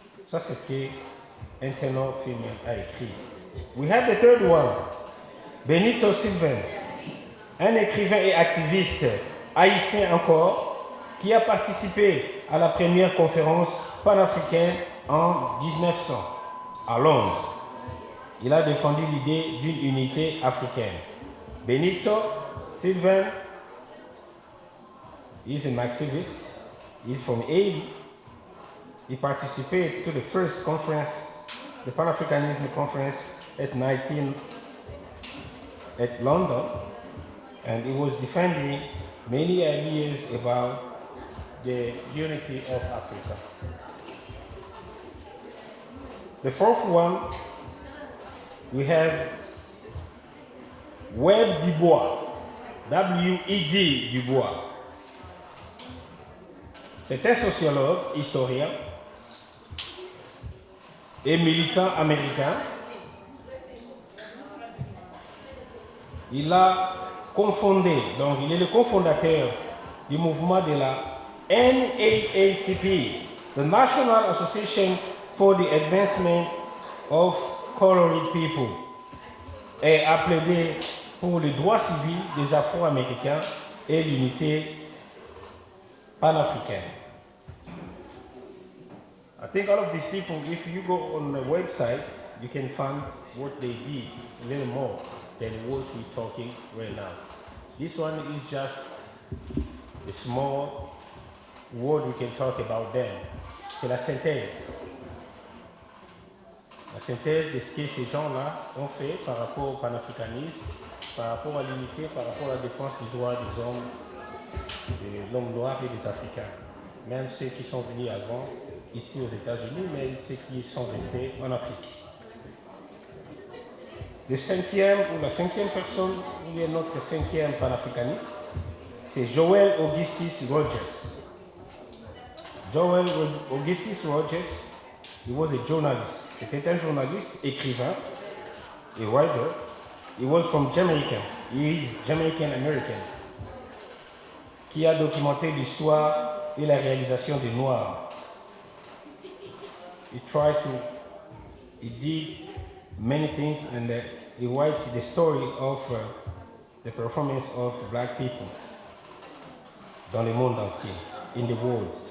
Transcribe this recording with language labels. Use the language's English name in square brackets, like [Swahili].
[French] Ça, c'est ce que Agnero Fumen a écrit. [English] We have the third one, [French] Benito Sylvain, un écrivain et activiste haïtien encore, qui a participé à la première conférence panafricaine en 1900 à Londres. Il a défendu l'idée d'une unité africaine. [English] Benito Sylvain is an activist. He's from Haiti. He participated to the first conference, the Pan-Africanism conference at London, and he was defending many ideas about the unity of Africa. The fourth one, we have Webb Dubois, W-E-D Dubois. [French] C'est un sociologue, historien et militant américain. Il a confondé, donc il est le cofondateur du mouvement de la NAACP, the National Association for the Advancement of Colored People, et a plaidé pour les droits civils des Afro-Américains et l'unité pan-africaine. [English] I think all of these people, if you go on the website, you can find what they did a little more than what we're talking right now. This one is just a small word we can talk about them. [French] C'est la synthèse. La synthèse de ce que ces gens-là ont fait par rapport au panafricanisme, par rapport à l'unité, par rapport à la défense du droit des hommes, de l'homme noir et des Africains. Même ceux qui sont venus avant, ici aux États-Unis, même ceux qui sont restés en Afrique. Le cinquième ou la cinquième personne, ou bien notre cinquième panafricaniste, c'est Joel Augustus Rogers. [English] Joel Augustus Rogers, he was a journalist. [French] C'était un journaliste, écrivain, [English] a writer. He was from Jamaica. He is Jamaican American. [French] Qui a documenté l'histoire et la réalisation des Noirs. [English] He did many things, and he writes the story of the performance of black people [French] dans le monde entier, [English] in the world.